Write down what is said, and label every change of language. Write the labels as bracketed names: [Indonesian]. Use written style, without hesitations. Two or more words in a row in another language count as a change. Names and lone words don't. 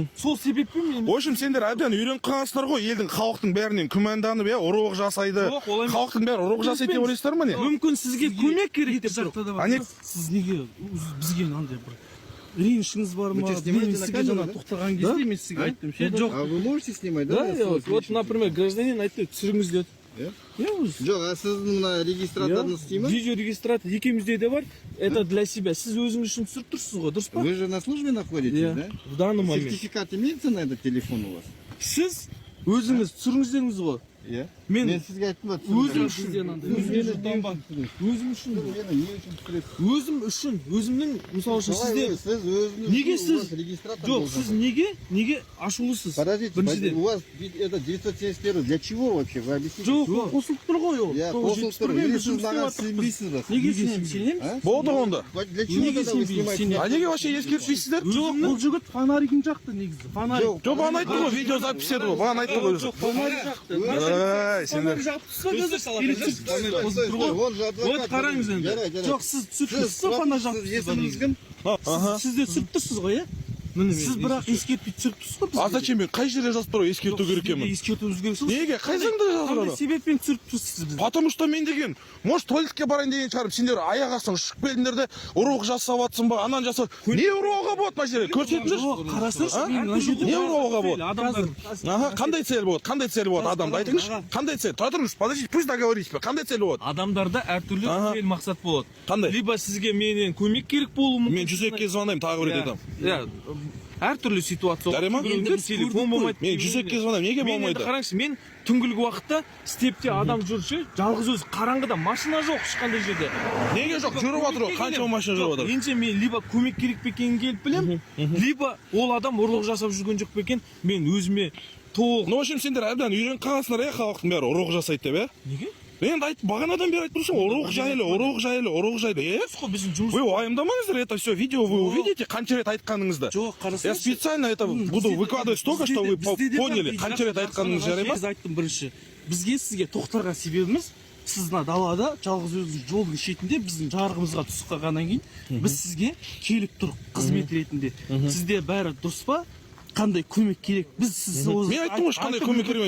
[Kazakh] Сол себеппен мен. [Russian] В общем, [Kazakh] сендер әбден үйреніп қалғансыздар ғой, елдің халықтың бәрінен күмәнданып, ұрлық жасайды. Халықтың бәрі ұрлық жасайды деп ойлайсыздар ма не? Мүмкін сізге көмек керек деп тұр. Сіз неге бізге мынандай бір ренішіңіз бар ма? Мен сізге жаңа тоқтаған кезде мен сізге айттым. [Russian] А вы можете снимать, да? Вот, например, гражданин [Kazakh] айтты, түсіріңіз деді. Жоқ, а сіздің мына регистраторыңыз істей ма? Видеорегистратор екеумізде де бар. [Russian] Это для себя. [Kazakh] Сіз өзіңіз үшін түсіріп тұрсыз ғой, дұрыс па? [Russian] Вы же на службе находитесь, да? В данный момент. Сертификат имеется на этот телефон у вас? [Kazakh] Сіз өзіңіз түсіріңіздеріңіз ғой. Мен сізге айттым ба? Өзім үшін, өзімнің, мысалы үшін сізде неге сіз, жоқ, сіз неге ашулысыз? [Russian] Подождите, у вас это 971, для чего вообще? Вы объясните? [Kazakh] Жоқ, қосылып тұр ғой ол. Қосылып тұр, или сіз маған сенбейсіз ба? Неге сенеміз? Болды онда. [Russian] Для чего тогда вы снимаете? [Kazakh] А неге вообще ескертпейсіздер? Жоқ, бұл жігіт фонаригін жақты негізі. Жоқ, бағана айтты ғой, видеозапись еді ғой, бағана айтты ғой өзі. Жоқ, фонарик жақты. Сендер. Вот қараңыз енді. Жоқ, сіз түсіріп тұрсыз фонарик жақты. Сіз де түсіріп тұрсыз ғой, сіз бірақ ескертпей түсіріп тұрсыз ғой. [Russian] А зачем [Kazakh] мен қай жерде жазып тұр ғой ескерту керек екенмін? Ескертуіміз керек. Неге? Қай заңда жазылған? Қандай себеппен түсіріп тұрсыз бізді? [Russian] Потому что [Kazakh] мен деген, может туалетке барайын деген шығарып, сендер аяқ астынан шығып келдіңдер де ұрлық жасап жатсың ба, анан жасап. Не ұрлауға болады мына жерде? Көрсетіңіздерші. Қарасаңызшы, не ұрлауға болады? Қандай цель болады? Қандай цель болады адамда? Айтыңызшы. Қандай цель? Тұра тұрыңыз, [Russian] подождите, пусть договоритесь. [Kazakh] Қандай цель болады? Адамдарда әртүрлі цель мақсат болады. Қандай? Либо сізге менен көмек керек болуы мүмкін. Мен 102-ге звондаймын, тағы бір айтамын. Әртүрлі ситуация. Жарай ма? Телефон болмайды. Мен 102-ге звондаймын, неге болмайды? Қараңызшы, мен түнгі уақытта степте адам жүрші, жалғыз өзі қараңғыда машина жоқ ешқандай жерде. Неге жоқ? Жүріп жатыр ғой, қаншама машина жүріп жатыр. Енді мен либо көмек керек пе екенін келіп білем, либо ол адам ұрлық жасап жүрген жоқ па екен, мен өзіме толық. [Russian] Ну, в общем, [Kazakh] сендер әбден үйреніп қалғансыңдар, халықтың бәрі ұрлық жасайды деп, Неге? Мен айтып, бағанадан бері айтып тұрсың, ұрлық жайлы. [Russian] Вы уайымдамаңыздар, это все видео вы увидите, [Kazakh] қанша рет айтқаныңызды. [Russian] Я специально это буду выкладывать столько, что вы поняли, [Kazakh] қанша рет айтқаныңыз жарай ма? Біз айттым бірінші, бізге сізге тоқтарға себебіміз, сіз мына далада жалғыз өзіңіз жолдың шетінде біздің жарығымызға түсіп қалғаннан кейін біз сізге келіп тұр қызмет ретінде. Сізде бәрі дұрыс па? Қандай көмек керек? Мен айттым ғой, қандай көмек керек?